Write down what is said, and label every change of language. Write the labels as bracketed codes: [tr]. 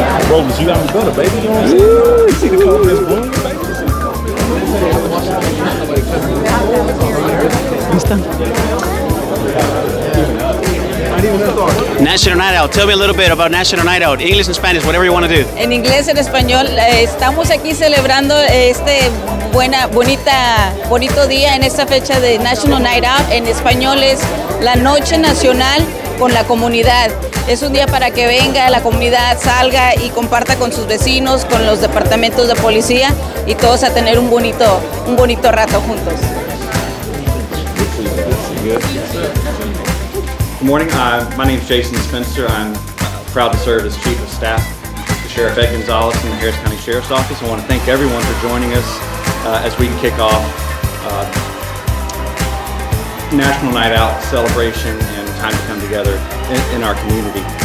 [en] Robles, you got me better, baby. You know what I'm saying? You see the confidence bloom, baby. National Night Out. Tell me a little bit about National Night Out. English and Spanish, whatever you want to do. [es] En inglés, en español, estamos aquí celebrando este bonito día en esta fecha de National Night Out. En español es la Noche Nacional con la comunidad. Es un día para que venga la comunidad, salga y comparta con sus vecinos, con los departamentos de policía y todos a tener un bonito rato juntos. [en] Good morning. My name is Jason Spencer. I'm proud to serve as Chief of Staff to Sheriff Ed Gonzalez in the Harris County Sheriff's Office. I want to thank everyone for joining us as we kick off National Night Out celebration and time to come together in our community.